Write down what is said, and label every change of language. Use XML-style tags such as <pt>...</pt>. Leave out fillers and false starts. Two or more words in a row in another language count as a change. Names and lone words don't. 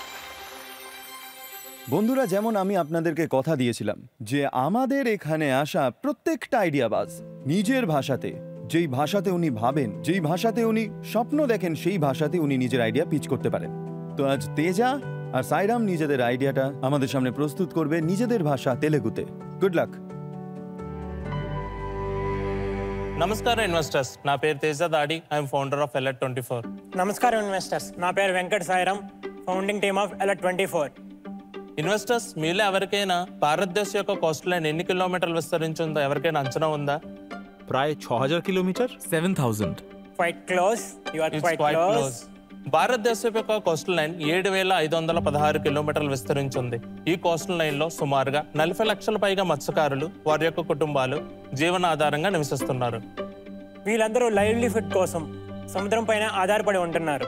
<bn>বন্ধুরা, যেমন আমি আপনাদেরকে কথা দিয়েছিলাম যে আমাদের এখানে আসা প্রত্যেকটা আইডিয়াবাজ নিজের ভাষাতে, যেই ভাষাতে উনি ভাবেন, যেই ভাষাতে উনি স্বপ্ন দেখেন, সেই ভাষাতে উনি নিজের আইডিয়া পিচ করতে পারেন। তো আজ তেজা আর সাইরাম নিজেদের আইডিয়াটা আমাদের সামনে প্রস্তুত করবে নিজেদের ভাষা তেলেগুতে।</bn> <en>Good luck.</en> <te>నమస్కారం ఇన్వెస్టర్స్, నా పేరు తేజ దాడి,</te> <en>I'm founder of</en> <te>Alert24. నమస్కారం ఇన్వెస్టర్స్, నా పేరు వెంకట్ సాయిరామ్,</te> <en>founding team of</en> <te>Alert24. ఇన్వెస్టర్స్, మీలో ఎవరికైనా భారతదేశం యొక్క</te> <en>coast line</en> <te>ఎన్ని కిలోమీటర్లు విస్తరించిందో ఎవరికైనా అంచనా ఉందా?</te> <bn>প্রায় 6000 কিলোমিটার। 7000.</bn> <en>Quite close, you are It's క్వైట్ quite క్లోజ్. close.</en> <te>భారతదేశం యొక్క</te> <en>coastal line</en> <te>7516 కిలోమీటర్లు విస్తరించింది. ఈ</te> <en>coastal line</en> <te>లో సుమారుగా 40 లక్షల పైగా మత్స్యకారులు, వారి యొక్క కుటుంబాలు జీవనాధారంగా నివసిస్తున్నారు. వీళ్ళందరూ లైవ్లీహుడ్ కోసం సముద్రం పైన ఆధారపడి ఉంటున్నారు.</te>